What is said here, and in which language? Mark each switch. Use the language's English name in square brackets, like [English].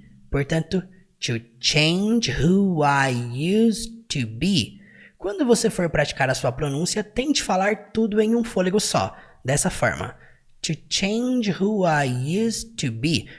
[English] Portanto, to change who I used to be. [Portuguese] Quando você for praticar a sua pronúncia, tente falar tudo em um fôlego só. Dessa forma. [English] To change who I used to be.